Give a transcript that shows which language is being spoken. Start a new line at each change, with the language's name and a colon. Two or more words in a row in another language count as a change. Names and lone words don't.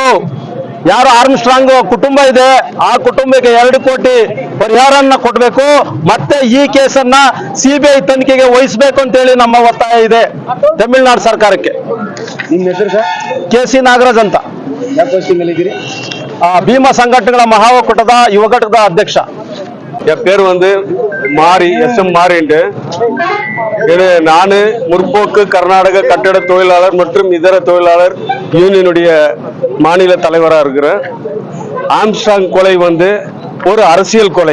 Kannada: ಯಾರು ಆರ್ಮ್ಸ್ಟ್ರಾಂಗ್ ಕುಟುಂಬ ಇದೆ ಆ ಕುಟುಂಬಕ್ಕೆ 2 ಕೋಟಿ ಪರಿಹಾರನ್ನ ಕೊಡಬೇಕು. ಮತ್ತೆ ಈ ಕೇಸನ್ನ CBI ತನಿಖೆಗೆ ವಹಿಸಬೇಕು ಅಂತ ಹೇಳಿ ನಮ್ಮ ಒತ್ತಾಯ ಇದೆ ತಮಿಳುನಾಡು ಸರ್ಕಾರಕ್ಕೆ. ನಿಮ್ಮ ಹೆಸರು ಸರ್? KC ನಾಗರಾಜ್ ಅಂತ, ಯಾವ ಪೋಸ್ಟಿಂಗ್ ಅಲ್ಲಿ ಇದ್ದೀರಿ? ಭೀಮಾ ಸಂಘಟನೆಗಳ ಮಹಾ ಒಕ್ಕೂಟದ ಯುವ ಘಟಕದ ಅಧ್ಯಕ್ಷ.
Tamil: என் பேர் மாரி SM மாரின்ட்டு. நான் முற்போக்கு கர்நாடக கட்டட தொழிலாளர் மற்றும் இதர தொழிலாளர் யூனியனுடைய மாநில தலைவராக இருக்கிறேன். ஆம்ஸ்ட்ராங் கொலை ஒரு அரசியல் கொலை.